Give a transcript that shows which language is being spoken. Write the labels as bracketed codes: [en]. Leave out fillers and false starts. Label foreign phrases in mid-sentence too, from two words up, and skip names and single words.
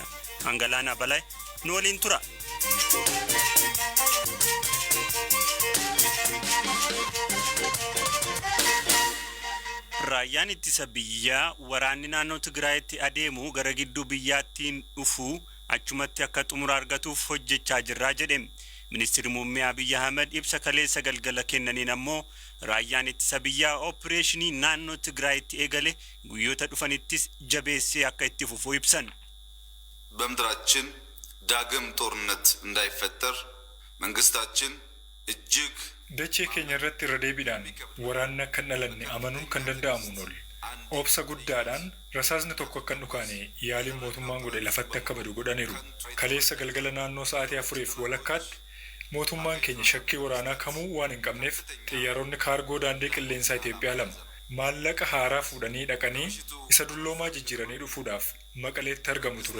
[om] Hangalaana Balaa nu waliin tura. Raayyaan ittisa biyyaa waraanni naannoo Tigraayitti adeemu gara gidduu biyyaattiin dhufu achumatti akka xumura argatuuf hojjechaa jirra jedhe. Ministeerri muummee Abiy Ahmed ibsa kaleessa galgala kennaniin ammoo raayyaan ittisa biyyaa opereeshinii naannoo Tigraayitti eegale guyyoota dhufanittis jabeessee akka itti fufu ibsan. [am] በምድራችን ዳግም ጦርነት እንዳይፈጠር መንግስታችን እጅግ [om] dachee keenya irratti irra deebiidhaan waraanni akka hin dhalanne amanuun kan danda'amuun ol obsa guddaadhaan rasaasni tokko akka hin dhukaane yaaliin mootummaan godhe lafatti akka badu godhaniiru. Kaleessa galgala naannoo sa'aatii 4 walakkaatti mootummaan keenya shakkii waraanaa kamuu waan hin qabneef xiyyaaronni kaargoo daandii qilleensaa Itoophiyaa 2 maallaqa haaraa fuudhanii dhaqanii isa dulloomaa jijjiiranii dhufuudhaaf Maqaleetti argamu ture.